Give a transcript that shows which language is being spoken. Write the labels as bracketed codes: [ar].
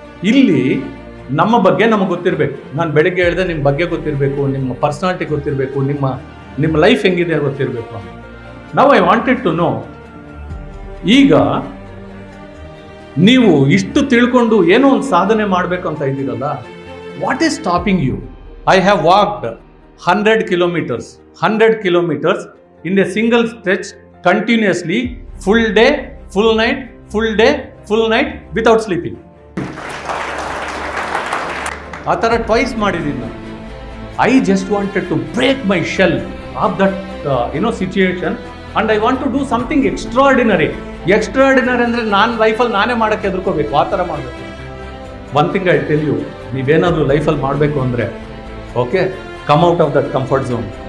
[kn] ಇಲ್ಲಿ ನಮ್ಮ ಬಗ್ಗೆ ನಮಗೆ ಗೊತ್ತಿರಬೇಕು. ನಾನು ಬೆಳಿಗ್ಗೆ ಹೇಳಿದೆ, ನಿಮ್ಮ ಬಗ್ಗೆ ಗೊತ್ತಿರಬೇಕು, ನಿಮ್ಮ ಪರ್ಸನಾಲಿಟಿ ಗೊತ್ತಿರಬೇಕು, ನಿಮ್ಮ ಲೈಫ್ ಹೆಂಗಿದೆ ಗೊತ್ತಿರಬೇಕು. ನಾವು [en] I wanted to know, [kn] ಈಗ ನೀವು ಇಷ್ಟು ತಿಳ್ಕೊಂಡು ಏನೋ ಒಂದು ಸಾಧನೆ ಮಾಡಬೇಕು ಅಂತ ಇದ್ದೀರಲ್ಲ, [en] What is stopping you? I have walked 100 kilometers in a single stretch continuously, full day, full night without sleeping. [kn] ಆ ಥರ ಟ್ವೈಸ್ ಮಾಡಿದ್ದೀನಿ ನಾನು. [en] I just wanted to break my shell of that situation and I want to do something extraordinary [kn] ಅಂದರೆ ನಾನು ಲೈಫಲ್ಲಿ ನಾನೇ ಮಾಡೋಕ್ಕೆ ಹೆದರ್ಕೋಬೇಕು, ಆ ಥರ ಮಾಡಬೇಕು. [en] one thing I tell you, [kn] ನೀವೇನಾದರೂ ಲೈಫಲ್ಲಿ ಮಾಡಬೇಕು ಅಂದರೆ, [en] Okay, come out of that comfort zone.